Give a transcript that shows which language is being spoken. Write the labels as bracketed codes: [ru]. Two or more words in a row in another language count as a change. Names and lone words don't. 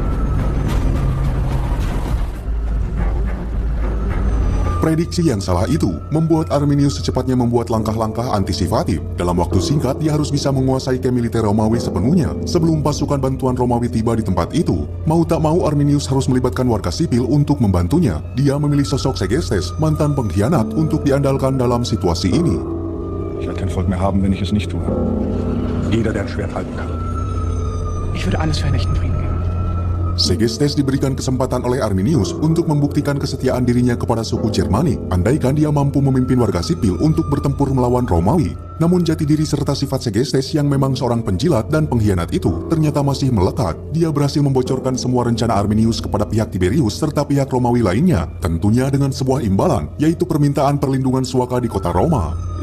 [id] Prediksi yang salah itu membuat Arminius secepatnya membuat langkah-langkah antisipatif. Dalam waktu singkat, dia harus bisa menguasai camp militer Romawi sepenuhnya sebelum pasukan bantuan Romawi tiba di tempat itu. Mau tak mau, Arminius harus melibatkan warga sipil untuk membantunya. Dia memilih sosok Segestes, mantan pengkhianat, untuk diandalkan dalam situasi ini. [de] Ich werde kein Volk mehr haben, wenn ich es nicht tue. Jeder, der ein Schwert halten kann. Ich würde alles für einen echten Frieden geben. [id] Segestes diberikan kesempatan oleh Arminius untuk membuktikan kesetiaan dirinya kepada suku Germanik, andaikan dia mampu memimpin warga sipil untuk bertempur melawan Romawi. Namun jati diri serta sifat Segestes yang memang seorang penjilat dan pengkhianat itu ternyata masih melekat. Dia berhasil membocorkan semua rencana Arminius kepada pihak Tiberius serta pihak Romawi lainnya, tentunya dengan sebuah imbalan, yaitu permintaan perlindungan suaka di kota Roma.